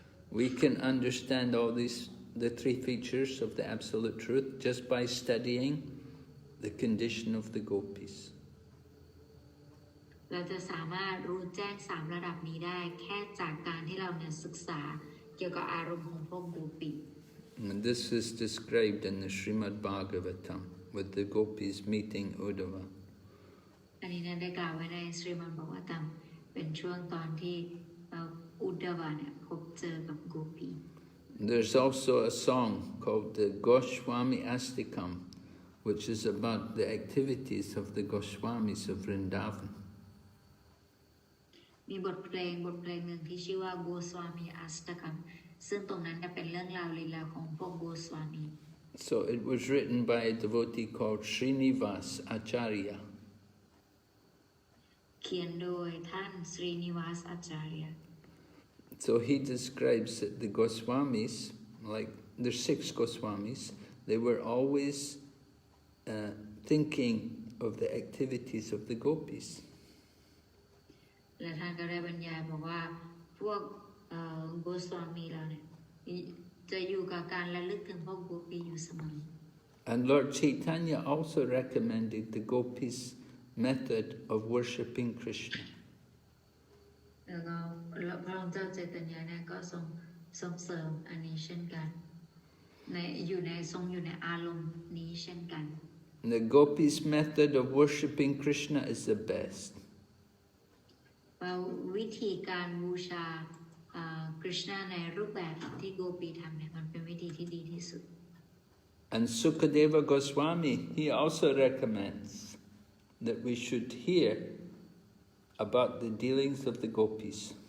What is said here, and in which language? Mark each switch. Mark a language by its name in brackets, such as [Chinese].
[English] We can understand the three features of the absolute truth just by studying the condition of the Gopīs. [Thai] เราจะสามารถรู้แจ้ง3ระดับนี้ได้แค่จากการที่เราเนี่ยศึกษาเกี่ยวกับอารมณ์ของพวกโกปี [English] And this is described in the Srimad Bhagavatam with the Gopīs meeting Uddhava. [Thai] อันนี้ได้กล่าวไว้ในสรีมัดบวตัมเป็นช่วงตอนที่อุดดวะเนี่ยพบเจอกับโกปี [English] There's also a song called the Goswami Astikam, which is about the activities of the Goswamis of Vrindavan. [Thai] มีบทเพลงหนึ่งที่ชื่อว่าโกสวามีอัสตคัมซึ่งตรงนั้นเป็นเรื่องราวลีลาของพวกโกสวามี [English] So it was written by a devotee called Srinivas Acharya. [Thai] เขียนโดยท่านสรีนิวาสอาจารย์ [English] So he describes that the Goswamis, like there's 6 Goswamis, they were always thinking of the activities of the Gopīs. [Thai] และท่านก็ได้บรรยายบอกว่าพวกโกสวามีเราเนี่ยจะอยู่กับการระลึกถึงพวกโกปีอยู่เสมอ [English] And Lord Chaitanya also recommended the Gopīs method of worshipping Krishna. [Thai] แล้วก็พระองค์เจ้าเจตญาเนี่ยก็ส่งเสริมอันนี้เช่นกันอยู่ในอารมณ์นี้เช่นกัน [English] The Gopīs method of worshipping Krishna is the best. [Thai] วิธีการบูชาคริชนาในรูปแบบที่โกปีทำเนี่ยมันเป็นวิธีที่ดีที่สุด [English] And Sukadeva Goswami, he also recommends that we should hear about the dealings of the Gopīs.